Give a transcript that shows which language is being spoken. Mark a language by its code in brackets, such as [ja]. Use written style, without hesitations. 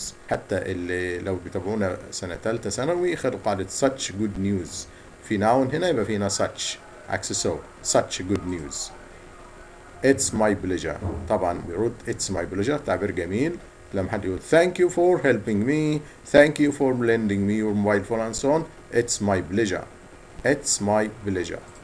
[ar] حتى اللي لو بيتابعونا سنة ثالثة ثانوي خدوا قاعدة [en] such good news. [ar] في noun هنا يبقى فينا such عكس [en] such good news. It's my pleasure. [ar] طبعا بيرد [en] it's my pleasure تعبير جميل. [ar] لما حد يقول [en] thank you for helping me, thank you for lending me your mobile phone and so on, it's my pleasure. It's my pleasure.